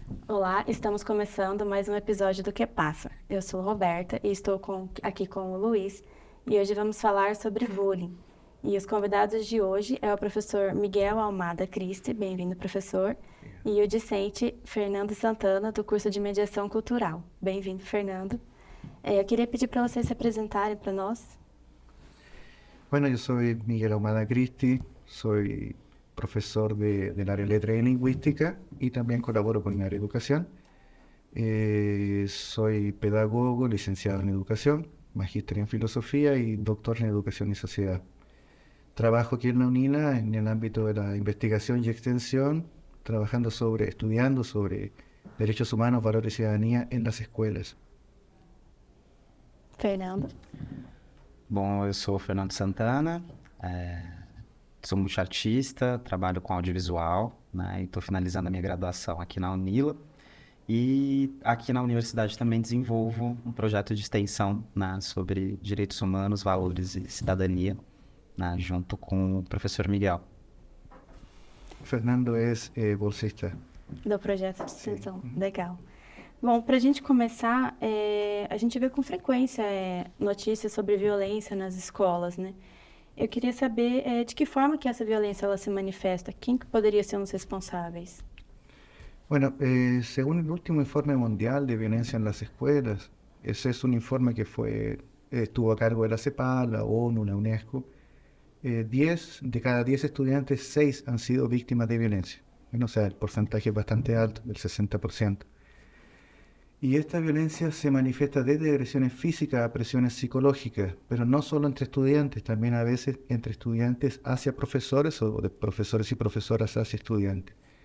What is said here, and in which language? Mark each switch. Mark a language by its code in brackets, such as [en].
[pt] Olá, estamos começando mais um episódio do Que Passa. Eu sou Roberta e estou aqui com o Luiz e hoje vamos falar sobre bullying. E os convidados de hoje é o professor Miguel Almada Cristi, bem-vindo, professor, e o discente Fernando Santana, do curso de Mediação Cultural. Bem-vindo, Fernando. Eu queria pedir para vocês se apresentarem para nós. [es] Bueno, yo soy Miguel Ahumada Cristi, soy profesor del área de Letra y Lingüística y también colaboro con el área de Educación. Soy pedagogo, licenciado en Educación, magíster en Filosofía y doctor en Educación y Sociedad. Trabajo aquí en la UNILA en el ámbito de la investigación y extensión, estudiando sobre derechos humanos, valores y ciudadanía en las escuelas. Fernando. [pt] Bom, eu sou o Fernando Santana, sou multiartista, trabalho com audiovisual, né, e estou finalizando a minha graduação aqui na UNILA. E aqui na universidade também desenvolvo um projeto de extensão, né, sobre direitos humanos, valores e cidadania, né, junto com o professor Miguel. [es] Fernando es bolsista. [pt] Do projeto de extensão. Legal. Bom, para a gente começar, a gente vê com frequência notícias sobre violência nas escolas, né? Eu queria saber de que forma que essa violência ela se manifesta, quem que poderia ser os responsáveis? [es] Bueno, según el último informe mundial de violencia en las escuelas, ese es un informe que estuvo a cargo de la CEPAL, la ONU, la UNESCO. 10 de cada 10 estudiantes, 6 han sido víctimas de violencia. Bueno, o sea, el porcentaje es bastante alto, del 60%. Y esta violencia se manifiesta desde agresiones físicas a presiones psicológicas, pero no solo entre estudiantes, también a veces entre estudiantes hacia profesores o de profesores y profesoras hacia estudiantes.